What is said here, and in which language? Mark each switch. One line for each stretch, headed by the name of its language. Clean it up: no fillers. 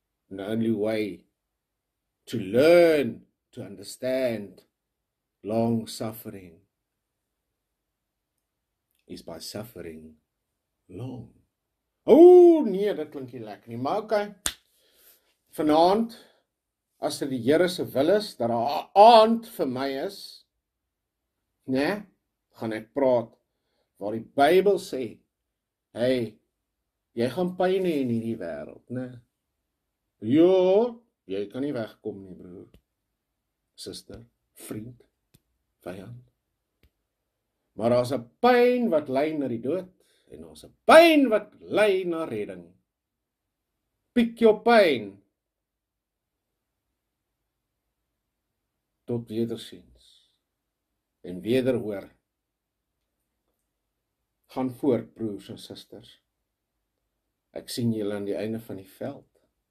English: The only way to learn, to understand long suffering is by suffering long.
Afrikaans: Nee, dit klink nie lekker nie, maar okay. Vanaand, as dit die Here se wil is, dat daar 'n aand vir my is, né, gaan ek praat waar die Bybel sê, hey, jy gaan pyn hê in hierdie wêreld, né? Ja, jy kan nie wegkom nie, broer, suster, vriend, vyand. Maar daar's 'n pyn wat lei na die dood, en daar's 'n pyn wat lei na redding. Pick jou pyn. Tot wederziens. En wederhoor. Gaan voort, broers en susters. Ek sien julle aan die einde van die veld.